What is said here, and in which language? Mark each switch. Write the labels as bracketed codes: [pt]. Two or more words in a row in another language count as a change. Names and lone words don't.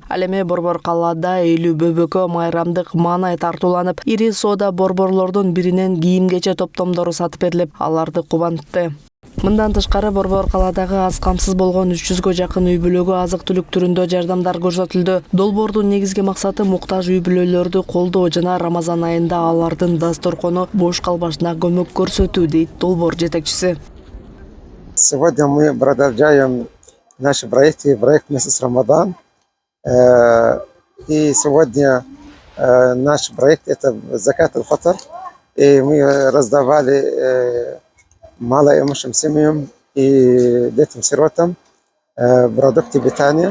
[ky] Ал эми Борбор калаада 50 бөбөккө майрамдык маанай тартууланып, ири соода борборлордун биринен кийим-кече топтомдору сатып берилип, аларды кубантты. Мындан тышкары Борбор калаадагы аз камсыз болгон 300гө жакын үй бүлөгө азык-түлүк түрүндө жардамдар көрсөтүлдү. Долбоордун негизги максаты муктаж үй бүлөлөрдү колдоо жана Рамазан айында алардын дасторкону бош калбашына көмөк көрсөтүү, дейт долбоор жетекчиси. [ru] Сегодня мы продолжаем наши проект «Месяц Рамадан». И сегодня наш проект – это [ar] زكاة الفطر. [ru] И мы раздавали малоимущим семьям и детям-сиротам продукты питания.